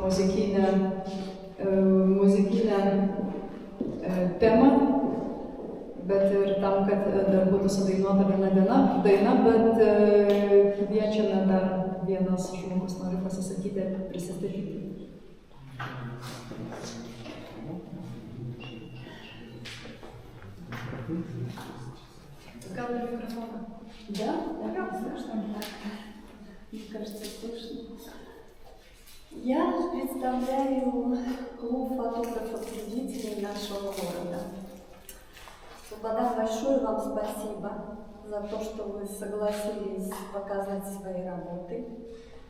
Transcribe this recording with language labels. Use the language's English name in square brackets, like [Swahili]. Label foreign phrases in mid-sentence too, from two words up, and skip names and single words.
[Lithuanian] muzikinę temą, bet ir tam, kad dar būtų sudainuota viena daina, bet kviečiame dar vienas žmogus nori pasisakyti, prisistatyti. Gal ir микрофона? [Russian] Да, слышно так. Мне кажется, слышно. Я представляю клуб фотографов-любителей нашего города. Слобода, большое вам спасибо за то, что вы согласились показать свои работы.